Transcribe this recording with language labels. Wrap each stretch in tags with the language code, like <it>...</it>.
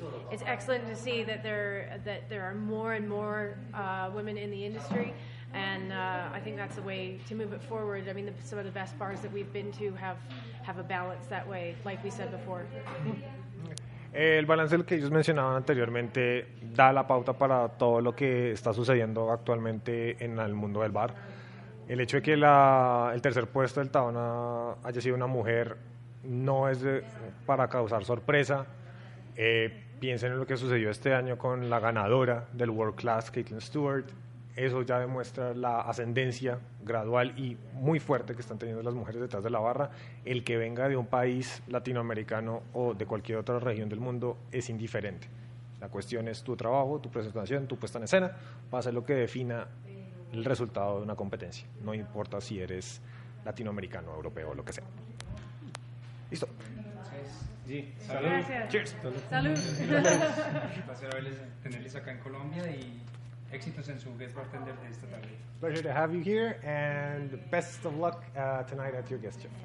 <en>It's excellent to see that there are more and more women in the industry. And I think that's the way to move it forward. I mean, some of the best bars that we've been to have a balance that way, like we said before.</en> <es>El balance del que ellos mencionaban anteriormente da la pauta para todo lo que está sucediendo actualmente en el mundo del bar. El hecho de que el tercer puesto del Taona haya sido una mujer no es para causar sorpresa. Piensen en lo que sucedió este año con la ganadora del World Class, Caitlin Stewart. Eso ya demuestra la ascendencia gradual y muy fuerte que están teniendo las mujeres detrás de la barra. El que venga de un país latinoamericano o de cualquier otra región del mundo es indiferente. La cuestión es tu trabajo, tu presentación, tu puesta en escena, va a ser lo que defina el resultado de una competencia. No importa si eres latinoamericano, europeo o lo que sea. ¿Listo? Sí, salud. Gracias.</es> <en>Cheers.</en> <es>Salud. Un placer tenerles acá en Colombia y éxitos en su guest bartender de esta tarde.</es> <en>Pleasure to have you here and best of luck tonight at your guest shift.</en>